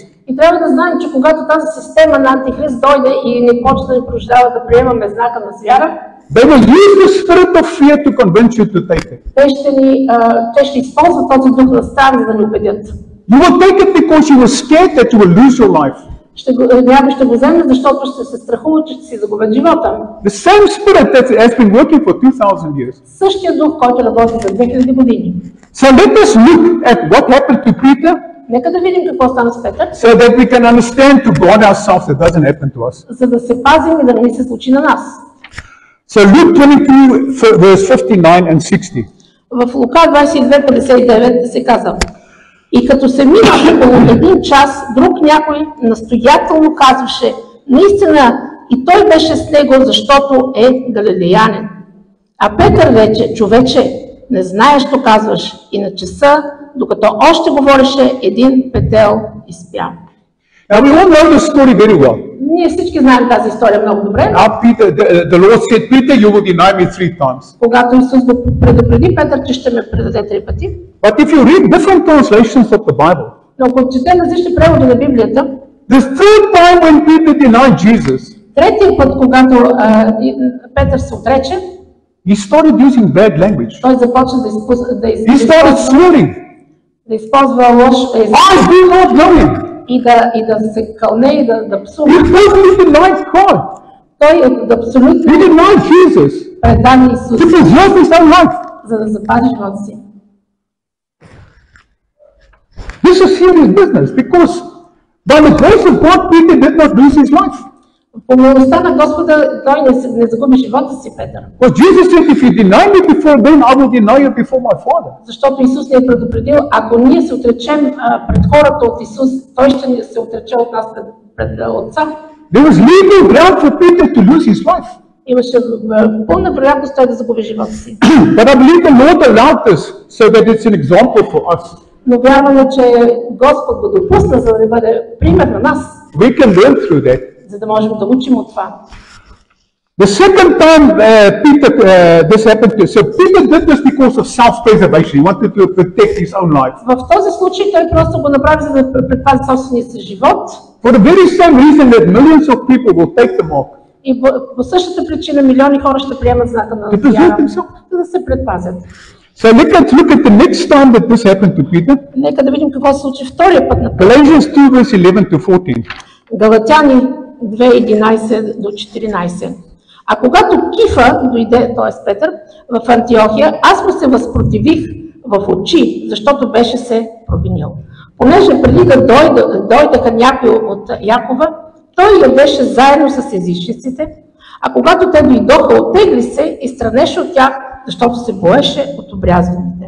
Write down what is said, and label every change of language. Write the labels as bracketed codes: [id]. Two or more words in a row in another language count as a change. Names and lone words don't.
[bg] И трябва да знаем, че когато тази система на Антихрист дойде и ни почне да ни принуждава да приемаме знака на звяра, [en] they will use the spirit of fear to convince you to take it. [bg] те ще използват този дух на страх, за да ни убедят. [en] You will take it because you were scared that you will lose your life. [bg] Някой ще го вземе, защото ще се страхува, че ще си загубят живота. [en] The same spirit that has been working for 2,000 years. [bg] Същия дух, който работи за 2000 години. [en] So let us look at what happened to Peter, [bg] Нека да видим какво стана с Петър, [en] so that we can understand to guard ourselves that doesn't happen to us. [bg] за да се пазим и да не ни се случи на нас. [en] So Luke 22, verse 59 and 60. [bg] В Лука 22:59 се казва: И като се мина около един час, друг някой настоятелно казваше: наистина и той беше с него, защото е галилеянин. А Петър вече: човече, не знаеш, що казваш. И на часа, докато още говореше, един петел изпя. [en] Now we all know the story very well. [bg] Ние всички знаем тази история много добре. [en] Now the Lord said, Peter, you will deny me 3 times. [bg] Когато Исус го предупреди Петър, че ще ме предаде 3 пъти. [en] But if you read different translations of the Bible, [bg] Но ако четем различни преводи на Библията, [en] the third time when Peter denied Jesus, [bg] третия път, когато Петър се отрече, [en] he started using bad language. [bg] той започна [en] He started swearing. [bg] да използва лош език [en] I do not know him. [bg] и да се кълне и да псува. [en] He totally denied God. [bg] Той абсолютно [en] He denied Jesus [bg] предаде Исус, [en] to preserve his own life. [bg] за да запази живота си. [en] This is serious business because by the grace of God, Peter did not lose his life. [bg] По милостта на Господа той не загуби живота си, Петър. [en] But Jesus said, if you deny me before men, I will deny you before my Father. [bg] Защото Исус ни е предупредил, ако ние се отречем пред хората от Исус, той ще ни се отрече от нас пред Отца. [en] There was legal ground for Peter to lose his life. [bg] Имаше пълна вероятност той да загуби живота си. [en] But I believe the Lord allowed this so that it's an example for us. [bg] Но вярваме, че Господ го допусна, за да бъде пример на нас, [en] We can learn through that. [bg] за да можем да учим от това. [en] The second time this happened to him, so Peter did this because of self-preservation. He wanted to protect his own life. [bg] В този случай той просто го направи, за да предпази собствения си живот. [en] For the very same reason that millions of people will take the mark. [bg] И по същата причина милиони хора ще приемат знака на [en] To preserve [bg] вяра, [en] themselves. [bg] за да се предпазят. [en] So let's look at the next time that this happened to Peter. [bg] Нека да видим какво се случи втория път на Петър. [en] Galatians 2 verse 11 to 14. [bg] Галатяни 2:11 до 14. А когато Кифа дойде, т.е. Петър, в Антиохия, аз му се възпротивих в очи, защото беше се провинил. Понеже преди да дойдаха някои от Якова, той я беше заедно с езичниците, а когато те дойдоха, оттегли се и странеше от тях, защото се боеше от обрязваните.